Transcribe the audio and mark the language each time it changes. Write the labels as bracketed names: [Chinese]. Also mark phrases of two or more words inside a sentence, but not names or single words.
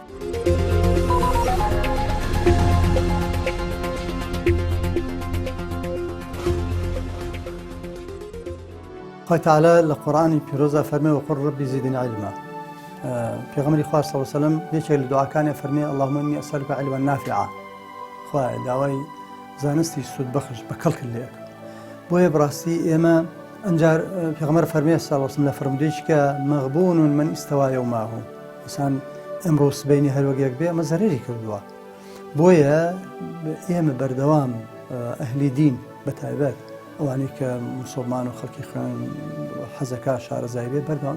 [Central Kurdish] خۆی تەعالە لە قورئانی پیرۆزە فەرمێ [Arabic] وەقول ڕەبی زیدنی عیلما [Central Kurdish] پێغەمبەری خوا [Arabic] صلی الله علیه و سلم [Central Kurdish] یەکێک لە دوعاکانی فەرمێ [Arabic] اللهم إني أسألك علما نافعا [Central Kurdish] خوایە داوای زانستی سوودبەخش بە کەڵکت لێ بۆیە بڕاستی ئێمە ئەنجار پێغەمبەر فەرمێ [Arabic] صلی الله علیه و سلم [Central Kurdish] لە فەرمودەیەکی کە [Arabic] مەغبون من استوى يومه [Central Kurdish] ئینسان ئەمڕۆ سبەینی هەر وەک یەک بێ ئەمە زەرێری کردووە بۆیە ئێمە بەردەوام ئەهلی دین بەتایبەت ئەوانەی کە موسڵمان و خەڵکی خوێن حەزەکە شارەزای بێ بەردەوام